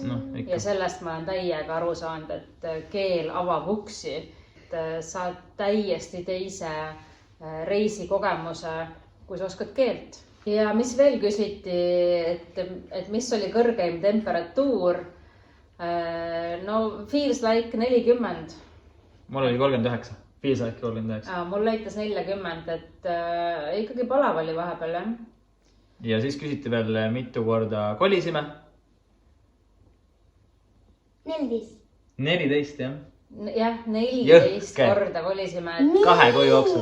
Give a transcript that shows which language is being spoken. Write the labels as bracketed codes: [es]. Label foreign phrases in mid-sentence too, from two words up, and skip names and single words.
[et] Ja sellest ma olen täiega aru saanud, et keel avab uksi, et saad täiesti teise reisikogemuse, kui sa oskad keelt. Ja mis veel küsiti, et mis oli kõrgeim temperatuur? [en] No feels like 40. [et] Mul oli 39. [en] Feels like 39. [et] Mul näitas 40, et ikkagi palav oli vahepeal, jah. Ja siis küsiti veel, mitu korda kolisime? 14. 14, jah. Jah, 14 korda kolisime. Kahe kuu jooksul.